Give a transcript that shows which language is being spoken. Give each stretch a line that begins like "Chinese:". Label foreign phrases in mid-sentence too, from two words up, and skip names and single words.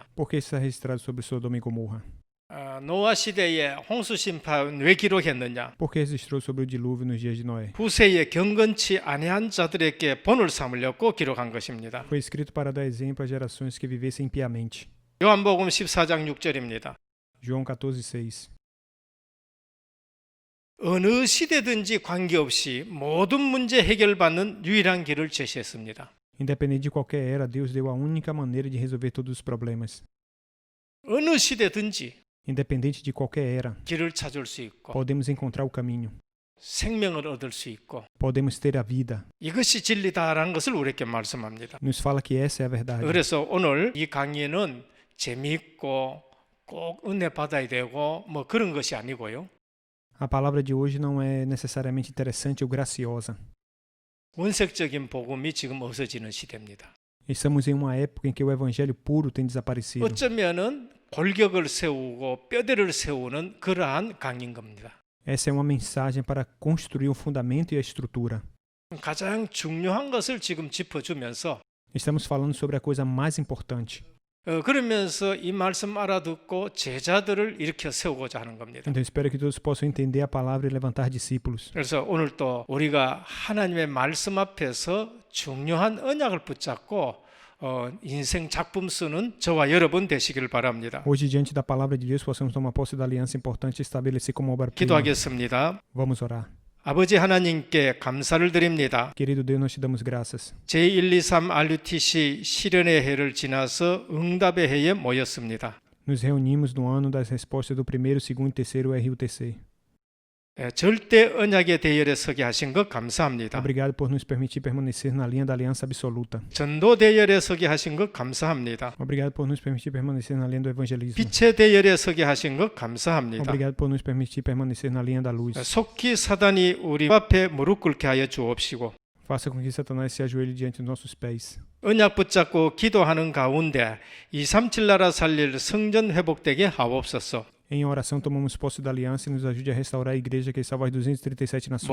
Portuguese: Por que está registrado sobre Sodoma e Gomorra?
Korean: 노아 시대에 홍수 심판 왜 기록했느냐?
Portuguese: Por que registrou sobre o dilúvio nos dias de Noé?
Korean: 후세에 경건치 아니한 자들에게 본을 삼으려고 기록한 것입니다.
Portuguese: Foi escrito para dar exemplo a gerações que vivessem impiamente.
Korean: 요한복음 14장 6절입니다.
Portuguese: João 14:6.
Korean: 어느 시대든지 관계없이 모든 문제 해결받는 유일한 길을 제시했습니다.
Portuguese: Independente de qualquer era, Deus deu a única maneira de resolver todos os problemas.
Korean: 어느 시대든지
Portuguese: Independente de qualquer era,
Korean: 길을 찾을 수 있고
Portuguese: podemos encontrar o caminho.
Korean: 생명을 얻을 수 있고
Portuguese: Podemos ter a vida.
Korean: 이것이 진리다라는 것을 우리에게 말씀합니다.
Portuguese: Nos fala que essa é a verdade.
Korean: 그래서 오늘 이 강의는 재미있고 꼭 은혜 받아야 되고 뭐 그런 것이 아니고요.
Portuguese: A palavra de hoje não é necessariamente interessante ou graciosa.
Korean: 원색적인 복음이 지금 없어지는 시대입니다.
Portuguese: Estamos em uma época em que o evangelho puro tem desaparecido.
Korean: 어쩌면은 골격을 세우고 뼈대를 세우는 그러한 강의인 겁니다.
Portuguese: Essa é uma mensagem para construir o fundamento e a estrutura.
Korean: 가장 중요한 것을 지금 짚어주면서
Portuguese: Estamos falando sobre a coisa mais importante.
Korean: 그러면서 이 말씀 알아듣고 제자들을 일으켜 세우고자 하는 겁니다.
Portuguese: Então espero que todos possam entender a palavra e levantar discípulos.
Korean: 그래서 오늘 또 우리가 하나님의 말씀 앞에서 중요한 언약을 붙잡고 인생 작품 쓰는 저와 여러분 되시길 바랍니다.
Portuguese: Hoje, diante da palavra de Deus, possamos tomar posse da aliança importante e estabelecer como obra-prima.
Korean: 기도하겠습니다.
Portuguese: Vamos orar.
Korean: 아버지 하나님께 감사를 드립니다.
Portuguese: Querido Deus, nós te damos graças.
Korean: 제123 RUTC 실현의 해를 지나서 응답의 해에 모였습니다.
Portuguese: Nos reunimos no ano das respostas do primeiro, segundo e terceiro RUTC.
Korean: 절대 언약의 대열에 서게 하신 것 감사합니다.
Portuguese: Obrigado por nos permitir permanecer na linha da aliança absoluta.
Korean: 전도 대열에 서게 하신 것 감사합니다.
Portuguese: Obrigado por nos permitir permanecer na linha do evangelismo.
Korean: 빛의 대열에 서게 하신 것 감사합니다.
Portuguese: Obrigado por nos permitir permanecer na linha da luz.
Korean: 속히 사단이 우리 앞에 무릎 꿇게 하여 주옵시고
Portuguese: Faça com que Satanás se ajoelhe diante dos nossos pés.
Korean: 언약 붙잡고 기도하는 가운데 237 나라 살릴 성전 회복되게 하옵소서.
Portuguese: Em oração, tomamos posse da aliança e nos ajude a restaurar a igreja que salva as 237 nações.